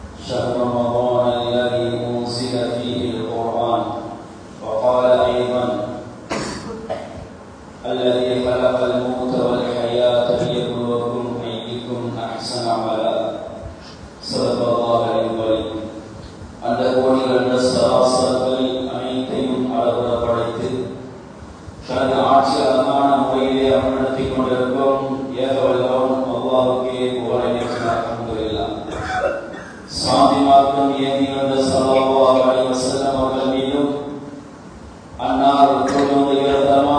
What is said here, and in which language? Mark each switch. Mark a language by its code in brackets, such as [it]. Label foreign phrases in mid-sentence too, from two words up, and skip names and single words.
[ar] شهر رمضان الذي أنزل فيه القرآن. وقال أيضا: الذي خلق الموت والحياة ليبلوكم أيكم أحسن عملا. صدق الله العظيم. [ta] அந்த கோடிகள் அந்த சராசரங்களை அனைத்தையும் அளவிட படைத்து தனது ஆட்சி அழகான முறையிலே அமல்படுத்தி கொண்டிருக்கும் ஏகவல்லவன் அல்லாஹ்வுக்கே புகழ் அல்ஹம்துலில்லாஹ். சாந்தி மார்க்கம் ஏந்தி வந்த [ar] صلى الله عليه وسلم [ta] அவர்கள் மீதும் அன்னார் தொடர்ந்து இரதமான